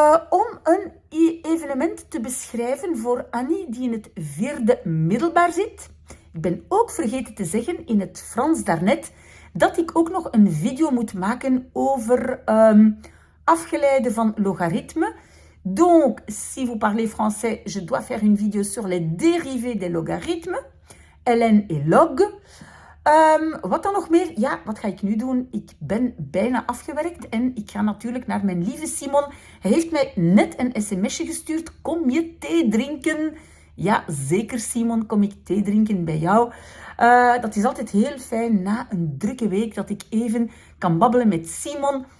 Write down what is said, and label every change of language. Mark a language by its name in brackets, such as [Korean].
[Dutch] Om een evenement te beschrijven voor Annie die in het 4e middelbaar zit. Ik ben ook vergeten te zeggen in het Frans daarnet dat ik ook nog een video moet maken over afgeleiden van logaritme. [French] Donc, si vous parlez français, je dois faire une vidéo sur les dérivés des logarithmes, ln et log. [Dutch] Wat dan nog meer? Ja, wat ga ik nu doen? Ik ben bijna afgewerkt en ik ga natuurlijk naar mijn lieve Simon. Hij heeft mij net een sms'je gestuurd. Kom je thee drinken? Ja, zeker Simon, kom ik thee drinken bij jou. Dat is altijd heel fijn na een drukke week dat ik even kan babbelen met Simon.